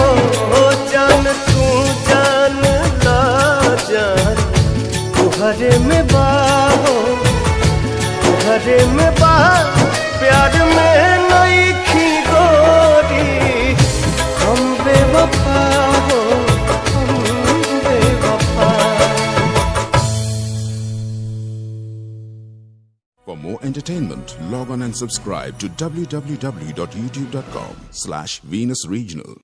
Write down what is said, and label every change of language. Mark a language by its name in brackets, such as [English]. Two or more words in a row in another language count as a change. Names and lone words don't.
[Bhojpuri] जान तू जान ला जान, तुहरे में बाहो, तुहरे में बा। प्यार में नइखी गोरी। हम बेवफा हो, हम बेवफा। [English] For more entertainment, log on and subscribe to www.youtube.com/Venus Regional.